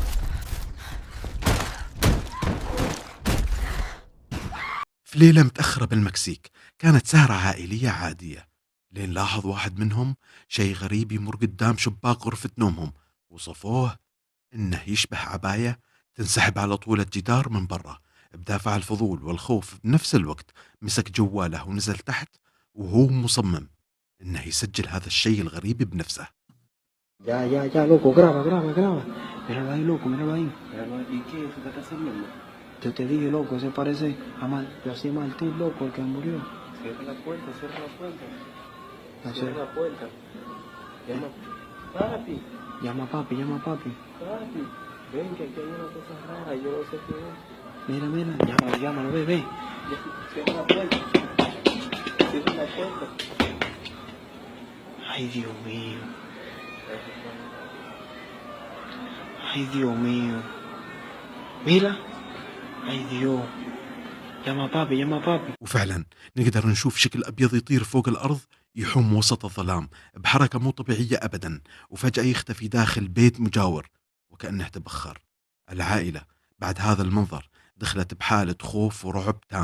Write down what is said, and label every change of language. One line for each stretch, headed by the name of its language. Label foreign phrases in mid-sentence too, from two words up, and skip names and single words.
Arabic: في ليلة متأخرة بالمكسيك كانت سهرة عائلية عادية، لين لاحظ واحد منهم شيء غريب يمر قدام شباك غرفة نومهم، وصفوه إنه يشبه عباية تنسحب على طول الجدار من برا. بدافع الفضول والخوف بنفس الوقت مسك جواله ونزل تحت، وهو مصمم إنه يسجل هذا الشيء الغريب بنفسه.
Spanish: Ya, loco, graba. Míralo ahí, loco, míralo ahí. ¿Y qué? ¿Qué está haciendo? Yo te dije, loco, se parece a Martín, loco, el que murió. Cierra la puerta. Cierra la puerta. Llama a papi. Papi, ven que aquí hay una cosa rara, yo no sé qué es. Mira, llámalo, ve. Cierra la puerta. Ay, Dios mío. Mira. Ay, Dios. llama بابي.
Arabic: وفعلا نقدر نشوف شكل أبيض يطير فوق الأرض يحوم وسط الظلام بحركة مو طبيعية أبدا، وفجأة يختفي داخل بيت مجاور وكأنه تبخر. العائلة بعد هذا المنظر دخلت بحالة خوف ورعب تام.